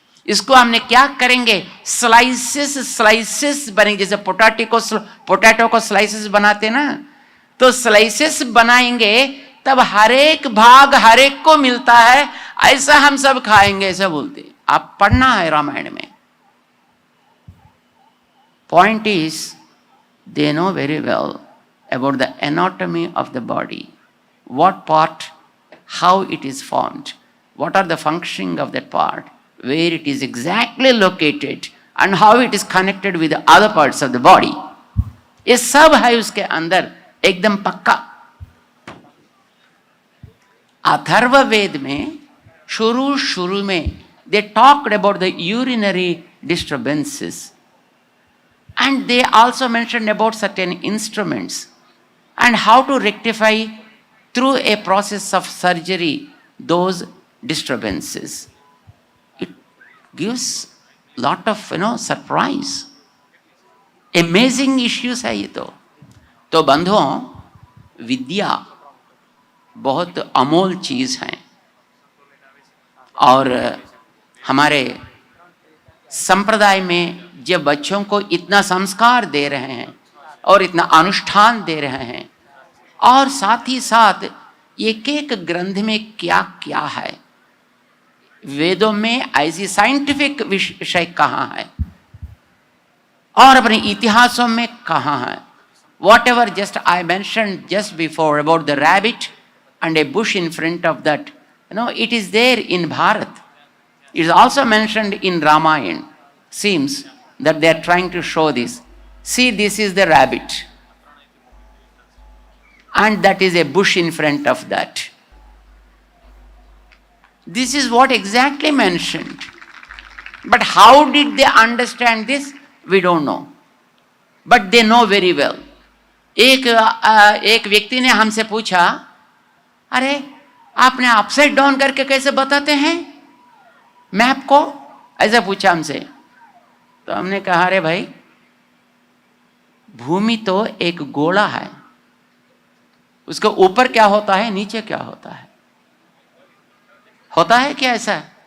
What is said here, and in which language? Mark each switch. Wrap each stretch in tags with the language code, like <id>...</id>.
<hi>इसको हमने क्या करेंगे, स्लाइसेस बनेंगे। जैसे पोटैटो को स्लाइसेस बनाते ना, तो स्लाइसेस बनाएंगे तब हर एक भाग हर एक को मिलता है, ऐसा हम सब खाएंगे, ऐसा बोलते। आप पढ़ना है रामायण में।</hi> <en>Point is they know very well about the anatomy of the body, what part, how it is formed, what are the functioning of that part, where it is exactly located and how it is connected with the other parts of the body.</en> <hi>ये सब है उसके अंदर एकदम पक्का। अथर्व वेद में शुरू में</hi> <en>they talked about the urinary disturbances and they also mentioned about certain instruments and how to rectify through a process of surgery those disturbances. It gives lot of surprise, amazing issues</en> <hi>है ये तो बंधुओं, विद्या बहुत अमोल चीज है। और हमारे संप्रदाय में जब बच्चों को इतना संस्कार दे रहे हैं और इतना अनुष्ठान दे रहे हैं, और साथ ही साथ एक एक ग्रंथ में क्या क्या है, वेदों में ऐसी साइंटिफिक विषय कहाँ है और अपने इतिहासों में कहाँ है.</hi> <en>Whatever just I mentioned just before about the rabbit and a bush in front of that, it is there in Bharat. It is also mentioned in Ramayana. Seems that they are trying to show this. See, this is the rabbit. And that is a bush in front of that. This is what exactly mentioned. But how did they understand this? We don't know. But they know very well.</en> <hi>एक व्यक्ति ने हमसे पूछा, अरे आपने upside down करके कैसे बताते हैं मैप को, ऐसा पूछा हमसे. तो हमने कहा, अरे भाई, भूमि तो एक गोला है, उसके ऊपर क्या होता है, नीचे क्या होता है क्या ऐसा?</hi>